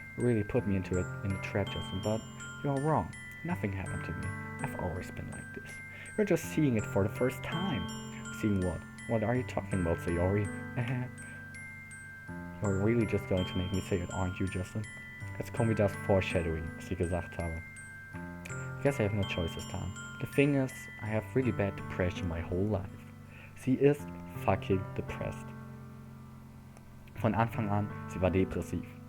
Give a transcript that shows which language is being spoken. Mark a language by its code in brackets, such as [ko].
[en] You really put me in a trap, Justin, but you're wrong. Nothing happened to me. I've always been like this. You're just seeing it for the first time. Seeing what? What are you talking about, Sayori? You're really just going to make me say it, aren't you, Justin? [de] Jetzt kommen wir das Foreshadowing, was ich gesagt habe. [en] I guess I have no choice this time. The thing is, I have really bad depression my whole life. [de] Sie ist [en] fucking depressed. [de] Von Anfang an, sie war depressiv.